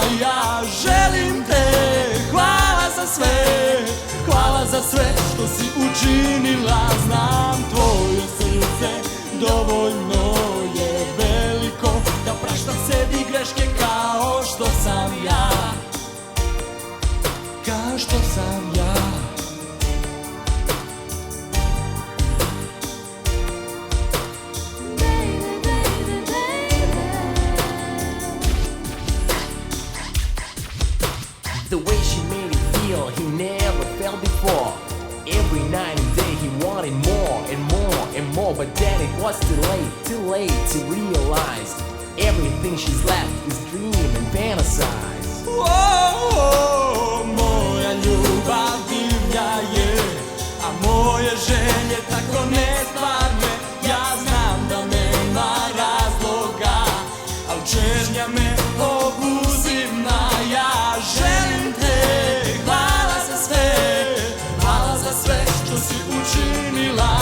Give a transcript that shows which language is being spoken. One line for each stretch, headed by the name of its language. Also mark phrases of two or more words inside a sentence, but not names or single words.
Croatian: Ja želim te, hvala za sve, hvala za sve što si učinila. Znam tvoje srce dovoljno je veliko da prašta sebi greške kao što sam ja, kao što sam ja.
English: The way she made him feel, he never felt before. Every night and day he wanted more and more and more, but then it was too late to realize everything she's left is dream and fantasize.
Croatian: Moja ljubav divlja je, a moje želje tako nestvarne. Ja znam da nema razloga, al čežnja me obuzima. Ja želim te, hvala za sve, hvala za sve što si učinila.